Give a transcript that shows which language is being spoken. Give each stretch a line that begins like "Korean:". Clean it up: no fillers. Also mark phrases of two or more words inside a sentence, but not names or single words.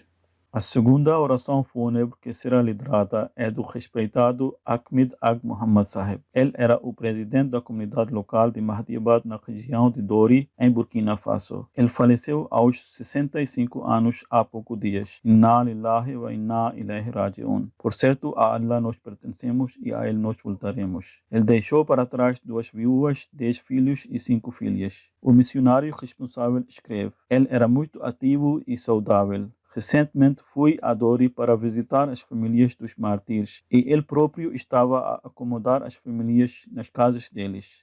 Portuguese: A segunda oração fúnebre que será liderada é do respeitado Ahmed Ag Muhammad Sahib. Ele era o presidente da comunidade local de Mahdiabad na região de Dori, em Burkina Faso. Ele faleceu aos 65 anos há poucos dias.
Arabic: إنا لله وإنا إليه راجعون.
Portuguese: Por certo, a Allah nós pertencemos e a ele nós voltaremos. Ele deixou para trás 2 viúvas, 10 filhos e 5 filhas. O missionário responsável escreve: ele era muito ativo e saudável. Recentemente fui a Dori para visitar as famílias dos mártires e ele próprio estava a acomodar as famílias nas casas deles.